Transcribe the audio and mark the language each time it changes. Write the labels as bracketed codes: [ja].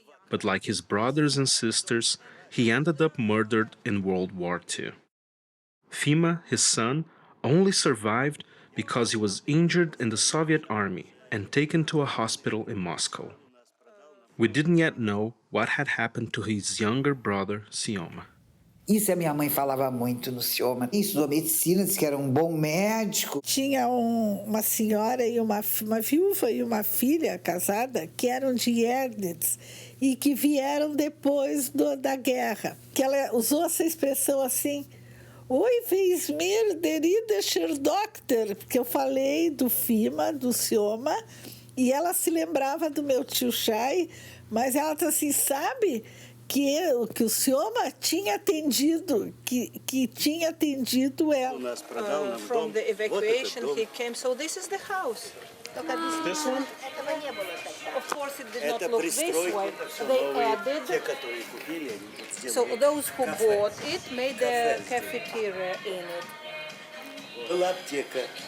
[en] But like his brothers and sisters, he ended up murdered in World War II. Fima, his son, only survived because he was injured in the Soviet army and taken to a hospital in Moscow. We didn't yet know what had happened to his younger brother, Sioma. [pt] Isso a minha mãe falava muito no Sioma. Estudou medicina, disse que era bom médico. Tinha uma senhora e uma viúva e uma filha casada que eram de Yiddish e que vieram depois da guerra. Que ela usou essa expressão assim: [yi] "Oi, wees mir der Yiddischer Doktor", [pt] porque eu falei do Fima, do Sioma, e ela se lembrava do meu tio Shai, mas ela disse assim, sabe que o Sioma tinha atendido, que tinha atendido ela. [en] From the evacuation he came, so this is the house. This one? Of course it did not look this way. They added, so those who bought it made a cafeteria in it.